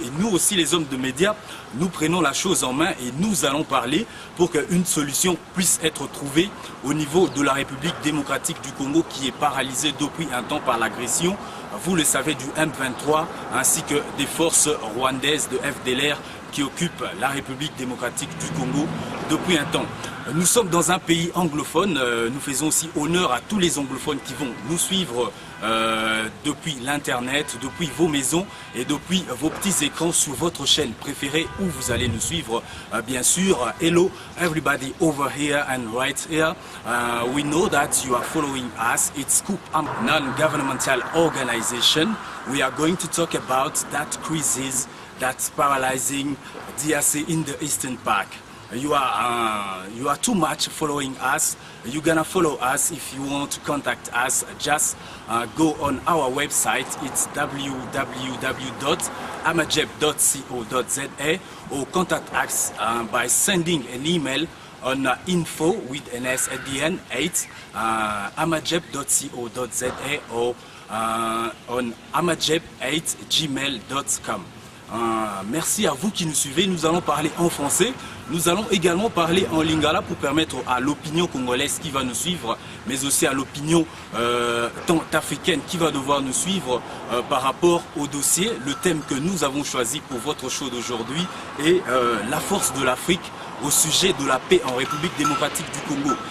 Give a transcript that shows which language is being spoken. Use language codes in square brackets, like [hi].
[fr] Et nous aussi, les hommes de médias, nous prenons la chose en main et nous allons parler pour qu'une solution puisse être trouvée au niveau de la République démocratique du Congo qui est paralysée depuis un temps par l'agression, vous le savez, du M23 ainsi que des forces rwandaises de FDLR qui occupent la République démocratique du Congo depuis un temps. Nous sommes dans un pays anglophone, nous faisons aussi honneur à tous les anglophones qui vont nous suivre depuis l'internet, depuis vos maisons et depuis vos petits écrans sur votre chaîne préférée où vous allez nous suivre. Bien sûr, [en] hello everybody over here and right here. We know that you are following us. It's Scoop, a non-governmental organization. We are going to talk about that crisis that's paralyzing DRC in the Eastern Park. You are too much following us. You're gonna follow us. If you want to contact us, just go on our website. It's www.amajeb.co.za or contact us by sending an email on info with an S at the end 8 amajeb.co.za or on amajeb8gmail.com. [fr] Merci à vous qui nous suivez. Nous allons parler en français. Nous allons également parler en lingala pour permettre à l'opinion congolaise qui va nous suivre, mais aussi à l'opinion africaine qui va devoir nous suivre par rapport au dossier. Le thème que nous avons choisi pour votre show d'aujourd'hui est la force de l'Afrique au sujet de la paix en République démocratique du Congo.